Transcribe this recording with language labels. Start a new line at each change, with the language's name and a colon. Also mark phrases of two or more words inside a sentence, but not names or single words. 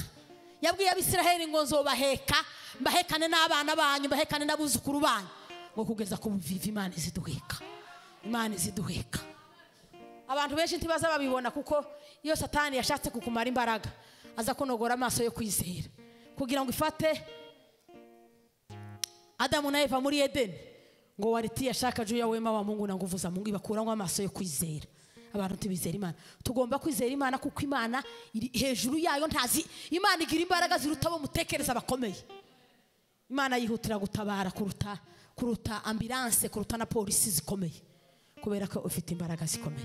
Rundi: Yabwiye Abisirayeli ngo nzobaheka, mbahekane n'abana banyu, mbahekane n'abuzukuru banyu, ngo kugeza ku buvivi. Imana iziduheka. Imana iziduheka. Abantu benshi ntibaza babibona, kuko iyo Satani yashatse kukumara imbaraga, aza kunogora amaso yo kwizera kugira ngo ifate Adamu na Eva muri Edeni, ngo
Swahili: walitia shaka juu ya wema wa Mungu na nguvu za Mungu
Rundi: ibakuramo amaso yo kwizera. Abantu tubizera Imana, tugomba kwizera Imana kuko Imana iri hejuru yayo, ntazi Imana igira imbaraga ziruta bo mutekereza bakomeye. Imana yihutira gutabara kuruta ambulance, kuruta na polisi zikomeye, kubera ko ufite imbaraga zikomeye.